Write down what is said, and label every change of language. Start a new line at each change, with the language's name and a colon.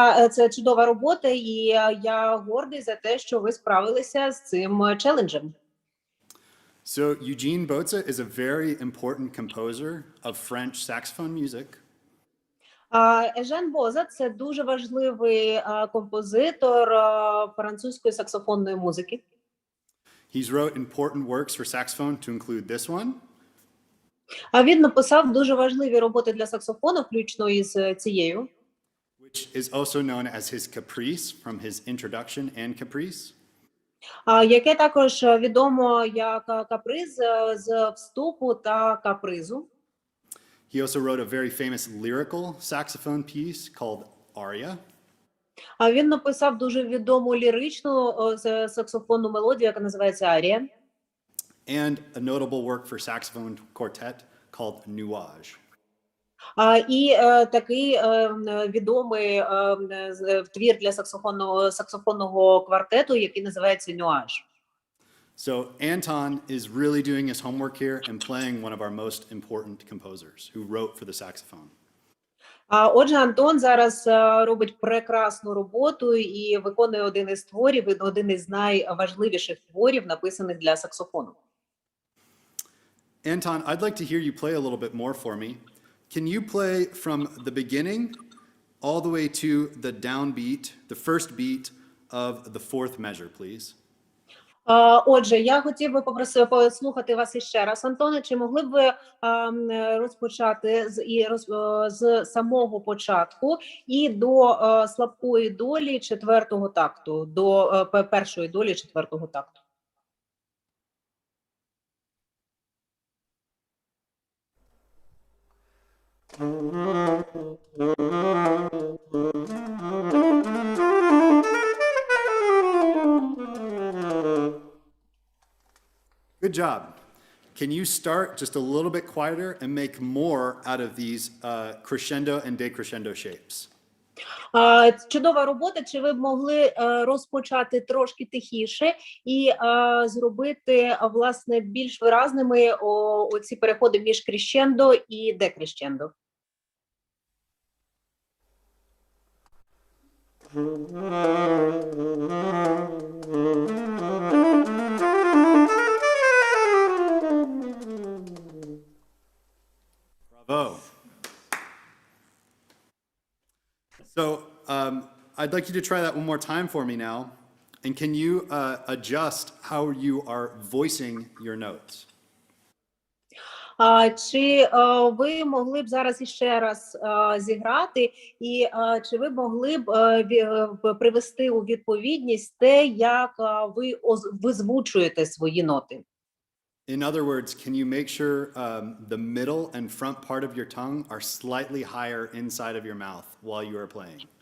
Ukrainian: Це чудова робота, і я гордий за те, що ви справилися з цим челенджем.
English: So Eugene Boza is a very important composer of French saxophone music.
Ukrainian: Ежен Боза – це дуже важливий композитор французької саксофонної музики.
English: He's wrote important works for saxophone to include this one,
Ukrainian: Він написав дуже важливі роботи для саксофону, включно із цією,
English: which is also known as his caprice from his introduction and caprice.
Ukrainian: яке також відомо як каприз з вступу та капризу.
English: He also wrote a very famous lyrical saxophone piece called Aria.
Ukrainian: Він написав дуже відому ліричну саксофонну мелодію, яка називається арія.
English: And a notable work for saxophone quartet called Nuage.
Ukrainian: І такий відомий твір для саксофонного квартету, який називається «Нюаж».
English: So Anton is really doing his homework here and playing one of our most important composers who wrote for the saxophone.
Ukrainian: Отже, Антон зараз робить прекрасну роботу і виконує один із творів, один із найважливіших творів, написаних для саксофону.
English: Anton, I'd like to hear you play a little bit more for me. Can you play from the beginning all the way to the downbeat, the first beat of the fourth measure, please?
Ukrainian: Отже, я хотів би послухати вас іще раз, Антоне. Чи могли б ви розпочати з самого початку і до слабкої долі четвертого такту, до першої долі четвертого такту?
English: Good job. Can you start just a little bit quieter and make more out of these crescendo and decrescendo shapes?
Ukrainian: Чудова робота. Чи ви б могли розпочати трошки тихіше і зробити, власне, більш виразними оці переходи між крещендо і декрещендо?
English: Bravo. So I'd like you to try that one more time for me now. And can you adjust how you are voicing your notes?
Ukrainian: Чи ви могли б зараз іще раз зіграти, і чи ви могли б привести у відповідність те, як ви визвучуєте свої ноти?
English: In other words, can you make sure the middle and front part of your tongue are slightly higher inside of your mouth while you are playing?